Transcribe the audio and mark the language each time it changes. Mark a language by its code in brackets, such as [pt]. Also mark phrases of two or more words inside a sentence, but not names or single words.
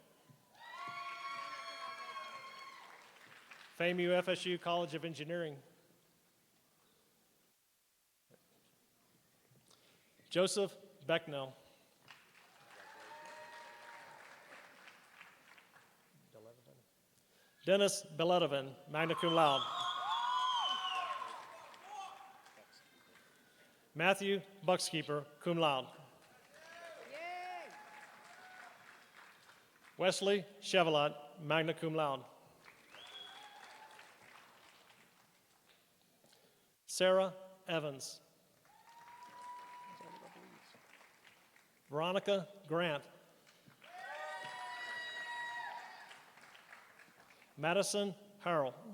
[en] FAMU FSU College of Engineering. Joseph Becknell. Dennis Beletoven, [la] magna cum laude. [en] Matthew Buckskeeper, [la] cum laude. [en] Wesley Chevalot, [la] magna cum laude. [en] Sarah Evans. Veronica Grant. Madison Harrell.